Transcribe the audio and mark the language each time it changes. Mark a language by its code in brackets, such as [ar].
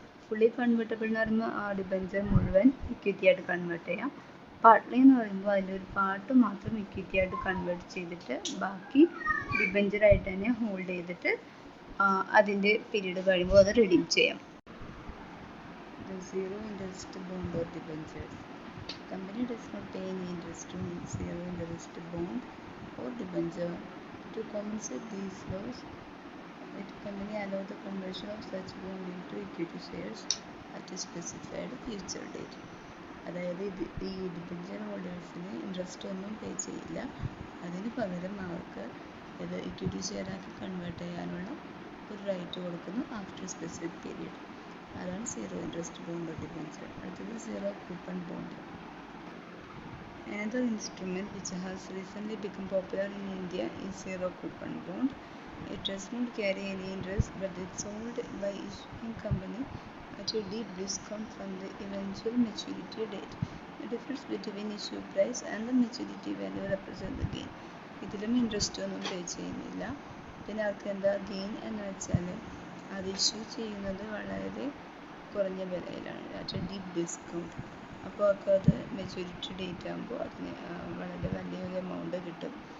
[ml] Fully convertible എന്ന് പറയുമ്പോൾ ആ ഡിബഞ്ചർ മുഴുവൻ ഇക്വിറ്റി ആയിട്ട് കൺവേർട്ട് ചെയ്യാം. പാർട്ട്ലി എന്ന് പറയുമ്പോൾ അതിലൊരു പാർട്ട് മാത്രം ഇക്വിറ്റി ആയിട്ട് കൺവേർട്ട് ചെയ്തിട്ട് ബാക്കി ഡിബഞ്ചറായിട്ട് തന്നെ ഹോൾഡ് ചെയ്തിട്ട് അതിൻ്റെ പീരീഡ് കഴിയുമ്പോൾ അത് റിഡീം ചെയ്യാം. [en] Zero interest bond or debentures. Company does not pay any interest on zero interest bond or debenture. To compensate these loss, the company allow the conversion of such bond into equity shares at a specified future date. [ml] അതായത് ഈ debenture ഹോൾഡേഴ്സിന് interest ഒന്നും പേ ചെയ്യില്ല. അതിന് പകരം അവർക്ക് ഇത് equity ഷെയറാക്കി convert ചെയ്യാനുള്ള ഒരു റൈറ്റ് കൊടുക്കുന്നു [en] After specific period. [ml] അതാണ് സീറോ ഇൻട്രസ്റ്റ് ബോണ്ട് ഡിബഞ്ചർ. അടുത്തത് zero coupon bond. [en] Another instrument which has recently become popular in India is zero coupon bond. It does not carry any interest but it's sold by issuing company at a deep discount from the eventual maturity date. The difference between issue price and the maturity value represent the gain. [ml] ഇതിലും interest ഒന്നും പേ ചെയ്യുന്നില്ല. പിന്നെ അവർക്ക് എന്താ gain എന്ന് വെച്ചാൽ അത് issue ചെയ്യുന്നത് വളരെ കുറഞ്ഞ വിലയിലാണ്, [en] At deep discount. [ml] അപ്പോൾ അവർക്ക് അത് മെച്യൂരിറ്റി ഡേറ്റ് ആകുമ്പോൾ അതിന് വളരെ വലിയൊരു എമൗണ്ട് കിട്ടും.